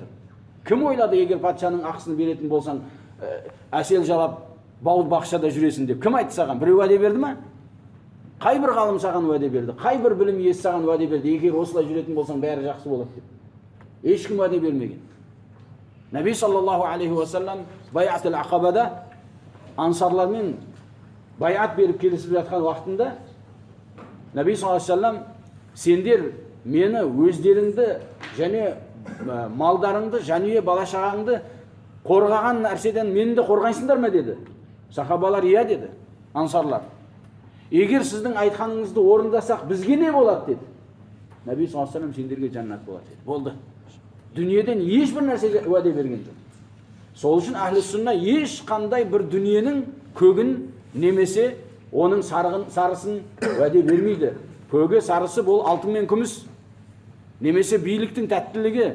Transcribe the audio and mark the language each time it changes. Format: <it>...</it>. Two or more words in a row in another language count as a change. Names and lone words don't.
<kk>Кім ойлады, егер патшаның ақысын беретін болсаң, әсел жалап, бауыз бақшада жүресің деп? Кім айтты саған? Біреу уәде берді ма? Қай бір ғалым саған уәде берді? Қай бір білім иесі саған уәде берді? Егер осылай жүретін болсаң, бәрі жақсы болады деп. Ешкім уәде бермеген. Наби</kk> <ar>صلى الله عليه وسلم</ar> <kk>Байатул Ақабада ансарлармен байат беріп келісіп жатқан уақытында Наби</kk> <ar>صلى الله عليه وسلم,</ar> <kk>сендер мені өздеріңді және малдарыңды, жанұя бала-шағаңды қорғаған нәрседен мені де қорғайсыңдар ма деді. Сахабалар иә деді, ансарлар. Егер сіздің айтқаныңызды орындасақ, бізге не болады деді. Наби</kk> <ar>صلى الله عليه وسلم,</ar> <kk>сендерге жаннат болады деді. Болды. Дүниеден ешбір нәрсеге уәде берген жоқ. Сол үшін әхлі сүнна ешқандай бір дүниенің көгін немесе оның сарысын уәде бермейді. Көгі, сарысы бұл алтын мен күміс. Немесе биліктің тәттілігі.</kk>